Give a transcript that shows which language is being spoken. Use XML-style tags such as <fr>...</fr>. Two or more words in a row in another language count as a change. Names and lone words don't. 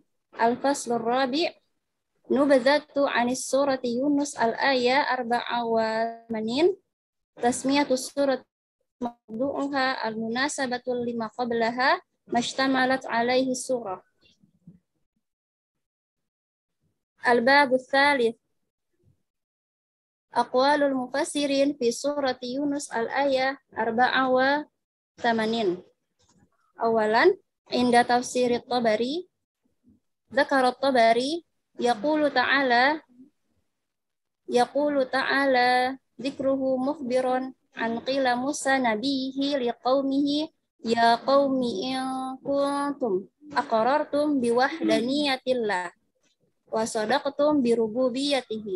<ar>الفصل الرابع نبذة عن سورة يونس الآية 84 تسمية السورة موضوعها المناسبة لما قبلها ما اشتملت عليه السورة. الباب الثالث أقوال المفسرين في سورة يونس الآية 84. أولا عند تفسير الطبري ذكر الطبري يقول تعالى ذكره مخبرا عن قيل موسى نبيه لقومه يا قوم إن كنتم أقررتم بوحدانية الله وصدقتم بربوبيته</ar>